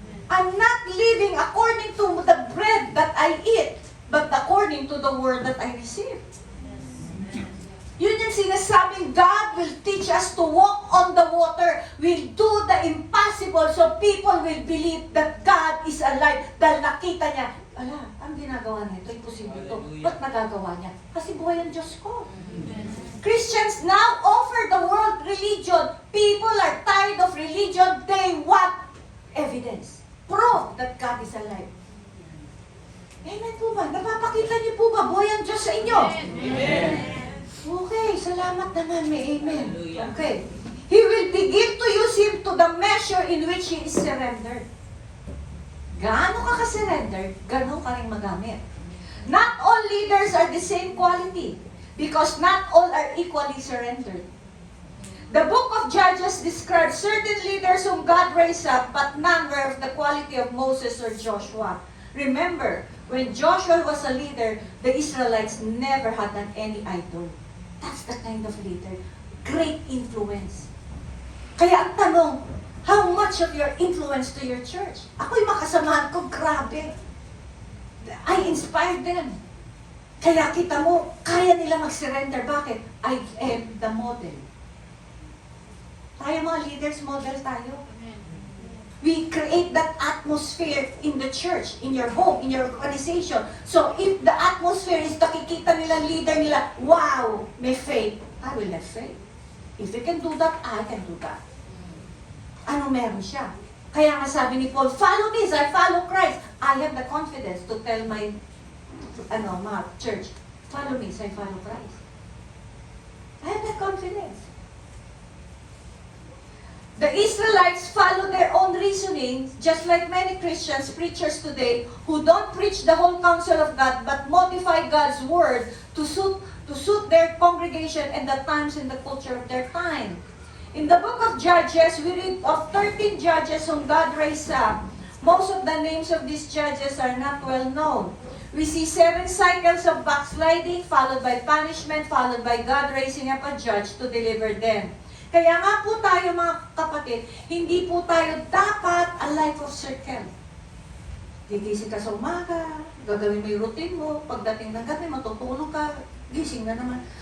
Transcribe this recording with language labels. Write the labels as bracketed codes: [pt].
[en] I'm not living according to the bread that I eat, but according to the word that I receive. [tl] Yun yung sinasabing [en] God will teach us to walk on the water, will do the impossible so people will believe that God is alive. [tl] Dahil nakita niya, ala, ang ginagawa niya, ito imposible ito. Ba't nagagawa niya? Kasi buhay ang Diyos ko. [en] Christians now offer the world religion. People are tired of religion. They want evidence. Proof that God is alive. Amen po ba? [tl] Napapakita niyo po ba buhay ang Diyos sa inyo? Amen. Okay, salamat naman. May amen. Okay. [en] He will begin to use him to the measure in which he is surrendered. [tl] Gaano ka ka-surrender, gaano ka rin magamit. [en] Not all leaders are the same quality because not all are equally surrendered. The book of Judges describes certain leaders whom God raised up, but none were of the quality of Moses or Joshua. Remember, when Joshua was a leader, the Israelites never had any idol. That's the kind of leader. Great influence. [tl] Kaya ang tanong, [en] how much of your influence to your church? [tl] Ako'y makasamahan ko, grabe. [en] I inspired them. [tl] Kaya kita mo, kaya nila mag-surrender. Bakit? [en] I am the model. [tl] Tayo mga leaders, model tayo. [en] We create that atmosphere in the church, in your home, in your organization. So if the atmosphere is [tl] nakikita nila, leader nila, [en] wow, may faith, I will have faith. If you can do that, I can do that. [tl] Ano meron siya? Kaya nga sabi ni Paul, [en] follow this, I follow Christ. I have the confidence to tell my mga church, follow me, so I follow Christ. I have that confidence. The Israelites follow their own reasoning, just like many Christians, preachers today, who don't preach the whole counsel of God, but modify God's word to suit their congregation and the times and the culture of their time. In the book of Judges, we read of 13 judges whom God raised up. Most of the names of these judges are not well known. We see 7 cycles of backsliding, followed by punishment, followed by God raising up a judge to deliver them. [tl] Kaya nga po tayo mga kapatid, hindi po tayo dapat a life of circle. Gigising ka sa umaga, gagawin mo yung routine mo, pagdating ng gabi, matutulog ka, gising na naman.